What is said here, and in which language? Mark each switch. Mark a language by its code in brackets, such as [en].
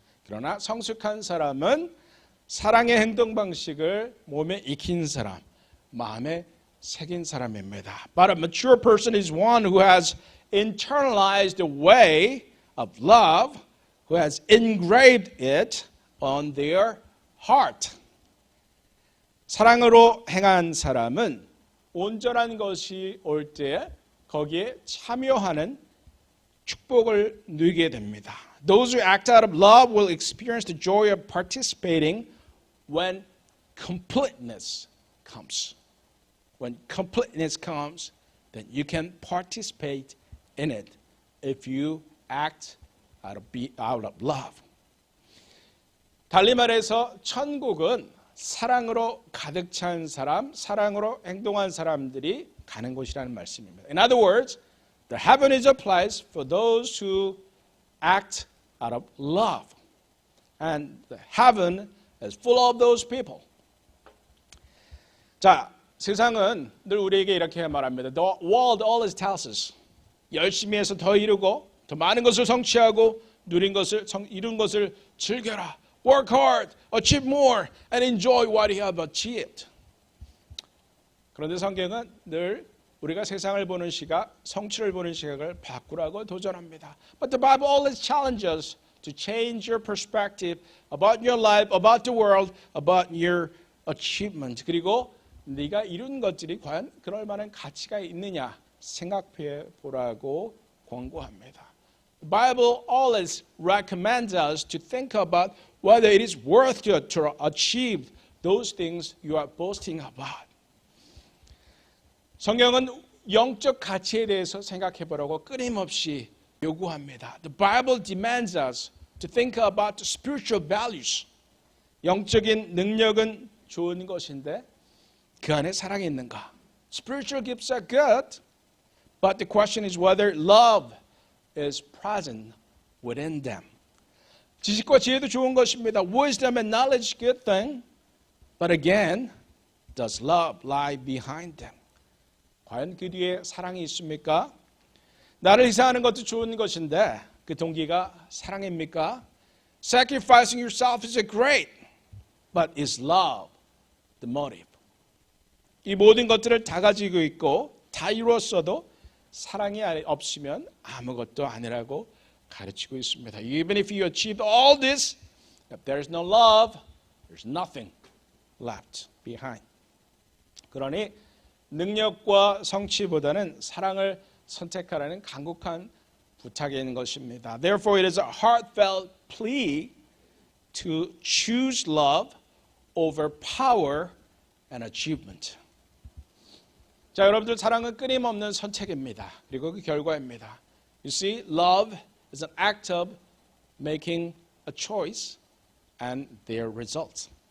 [ko] 그러나 성숙한 사람은 사랑의 행동 방식을 몸에 익힌 사람, 마음에 새긴 사람입니다. [en] But a mature person is one who has internalized the way of love, who has engraved it on their heart. [ko] 사랑으로 행한 사람은 온전한 것이 올 때 거기에 참여하는 축복을 누리게 됩니다. [en] Those who act out of love will experience the joy of participating when completeness comes. When completeness comes, then you can participate in it if you act out of love. [ko] 달리 말해서 천국은 사랑으로 가득 찬 사람, 사랑으로 행동한 사람들이 가는 곳이라는 말씀입니다. [en] In other words, the heaven is a place for those who act out of love. And the heaven is full of those people. [ko] 자, 세상은 늘 우리에게 이렇게 말합니다. [en] The world always tells us. [ko] 열심히 해서 더 이루고 더 많은 것을 성취하고 이룬 것을 즐겨라. [en] Work hard, achieve more, and enjoy what you have achieved. [ko] 그런데 성경은 늘 우리가 세상을 보는 시각, 성취를 보는 시각을 바꾸라고 도전합니다. [en] But the Bible always challenges us to change your perspective about your life, about the world, about your achievement. [ko] 그리고 네가 이룬 것들이 과연 그럴 만한 가치가 있느냐 생각해 보라고 권고합니다. [en] The Bible always recommends us to think about whether it is worth to achieve those things you are boasting about. [ko] 성경은 영적 가치에 대해서 생각해 보라고 끊임없이 요구합니다. [en] The Bible demands us to think about the spiritual values. [ko] 영적인 능력은 좋은 것인데 그 안에 사랑이 있는가? [en] Spiritual gifts are good, but the question is whether love is present within them. [ko] 지식과 지혜도 좋은 것입니다. [en] Wisdom and knowledge, good thing. But again, does love lie behind them? [ko] 과연 그 뒤에 사랑이 있습니까? 나를 희생하는 것도 좋은 것인데 그 동기가 사랑입니까? [en] Sacrificing yourself is great, but is love the motive? [ko] 이 모든 것들을 다 가지고 있고 다 이루었어도 사랑이 없으면 아무것도 아니라고 가르치고 있습니다. [en] Even if you achieved all this, if there is no love, there's nothing left behind. [ko] 그러니 능력과 성취보다는 사랑을 선택하라는 간곡한 부탁이 있는 것입니다. [en] Therefore, it is a heartfelt plea to choose love over power and achievement. [ko] 자, 여러분들 사랑은 끊임없는 선택입니다. 그리고 그 결과입니다. [en] You see, love is an act of making a choice and their results.